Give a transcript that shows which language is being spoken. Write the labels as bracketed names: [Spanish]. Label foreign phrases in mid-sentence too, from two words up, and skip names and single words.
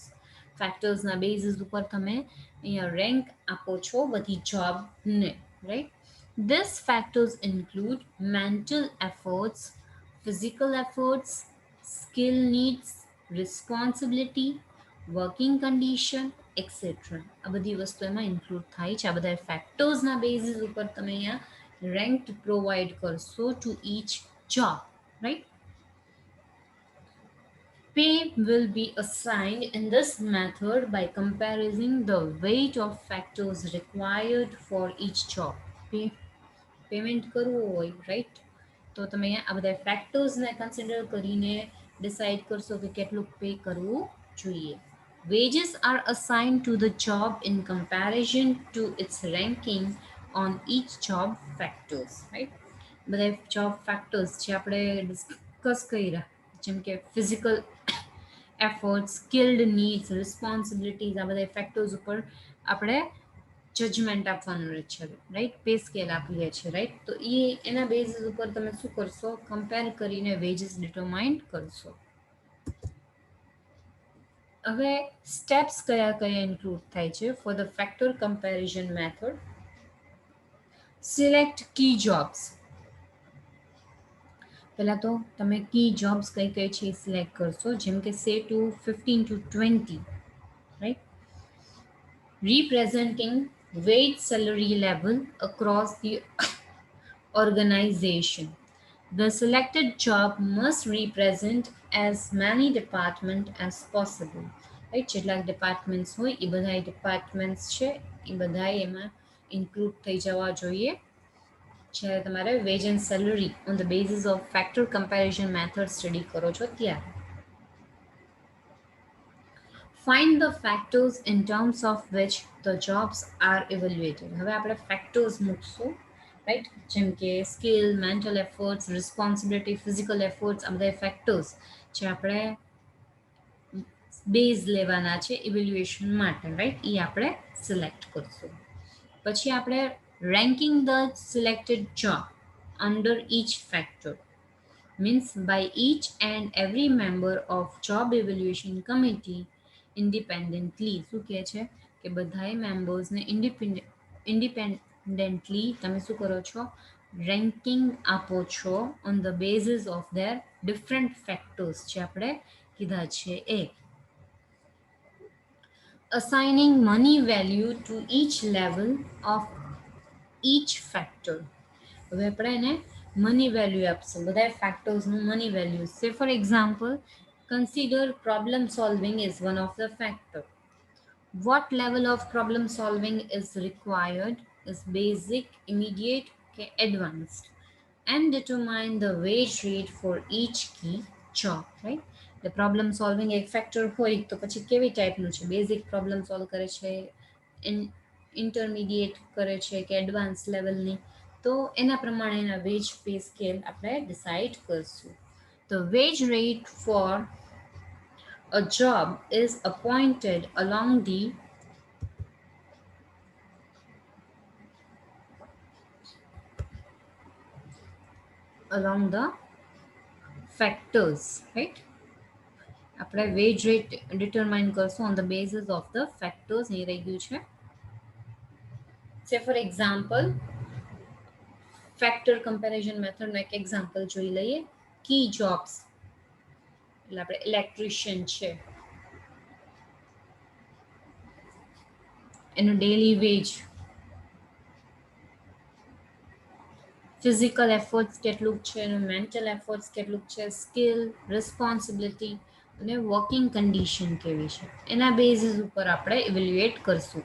[Gujarati] Factors na basis ઉપર તમે અહીંયા rank આપો છો બધી job ને, right? [English] These factors include mental efforts, physical efforts, skill needs, responsibility, working condition, etc. [Gujarati] આ બધી વસ્તુ એમાં ઇન્ક્લુડ થાય છે. આ બધા ફેક્ટર્સના બેઝિસ ઉપર તમે અહીંયા [English] ranked provide [Gujarati] કરશો [English] to each job, right? Pay will be assigned in this method by comparing the weight of factors required for each job. [Gujarati] પેમેન્ટ કરવું હોય, રાઈટ, તો તમે અહીંયા આ બધા ફેક્ટર્સને કન્સિડર કરીને ડિસાઇડ કરશો કે કેટલું પે કરવું જોઈએ. [English] Wages are assigned to the job in comparison to its ranking on each job factors, right? [Gujarati] બધા [English] job factors [Gujarati] જે આપણે ડિસ્કસ કર્યા, જેમ કે [English] physical effort, skilled needs, responsibilities, [Gujarati] આ બધા ફેક્ટર્સ ઉપર આપણે જજમેન્ટ આપવાનું રહે છે, રાઈટ? [English] pay scale [Gujarati] આપીએ છીએ, રાઈટ? તો એના બેઝિસ ઉપર તમે શું કરશો, કમ્પેર કરીને [English] wages determine [Gujarati] કરશો. હવે સ્ટેપ્સ કયા કયા ઇન્ક્લુડ થાય છે [English] for the factor comparison method. select key jobs. [Gujarati] પહેલાં તો તમે [English] key jobs [Gujarati] કઈ કઈ છે એ સિલેક્ટ કરશો, જેમ કે [English] say to [Gujarati] 15 to 20, રાઈટ, [English] representing wage salary level across the organization. The selected job must represent as many departments as possible. [Gujarati] રાઈટ, જેટલા ડિપાર્ટમેન્ટ્સ હોય એ બધા ડિપાર્ટમેન્ટ્સ છે એ બધા એમાં ઇન્ક્લુડ થઈ જવા જોઈએ જ્યારે તમારે [English] wage and salary on the basis of factor comparison method [Gujarati] સ્ટડી કરો છો ત્યારે. [English] Find the factors in terms of which the jobs are evaluated. [Gujarati] હવે આપણે ફેક્ટર્સ મૂકશું, રાઈટ, જેમ કે સ્કિલ, [English] mental efforts, [Gujarati] રિસ્પોન્સિબિલિટી, [English] physical efforts, [Gujarati] આ બધા ફેક્ટર્સ જે આપણે બેઝ લેવાના છે ઇવેલ્યુએશન માટે, રાઈટ, એ આપણે સિલેક્ટ કરશું. પછી આપણે [English] ranking the selected job under each factor, means by each and every member of job evaluation committee independently. [Gujarati] શું કહે છે કે બધાય મેમ્બર્સને ઇન્ડિપેન્ડન્ટલી તમે શું કરો છો, રેન્કિંગ આપો છો [English] on the basis of their different factors [Gujarati] જે આપણે કીધા છે એ. [English] Assigning money value to each level of each factor. [Gujarati] હવે આપણે એને [English] money value [Gujarati] આપશું બધા ફેક્ટર્સનું [English] money value. say for example, consider problem solving is one of the factor. What level of problem solving is required is basic, immediate, કે advanced, and determine the wage rate for each key job, right? The problem solving [Gujarati] એક ફેક્ટર હોય તો પછી કેવી ટાઈપનું છે, [English] basic problem solve [Gujarati] કરે છે, ઇન્ટરમીડિયેટ કરે છે કે એડવાન્સ લેવલની, તો એના પ્રમાણે એના [English] wage pay scale [Gujarati] આપણે ડિસાઇડ કરશું. [English] The wage rate for a job is appointed along the factors, right? [Gujarati] આપણે [English] wage rate determine [Gujarati] કરશું [English] on the basis of the factors. [Gujarati] અહીં રહી ગયું છે [English] Say for example, factor comparison [Gujarati] મેથડનો એક એક્ઝામ્પલ જોઈ લઈએ. [English] key jobs [Gujarati] એટલે આપણે ઇલેક્ટ્રિશિયન છે, એનું [English] daily wage, physical efforts [Gujarati] કેટલું છે, એનું [English] mental efforts [Gujarati] કેટલું છે, સ્કિલ, રિસ્પોન્સિબિલિટી અને [English] working condition [Gujarati] કેવી છે, એના બેઝિસ ઉપર આપણે ઇવેલ્યુએટ કરશું.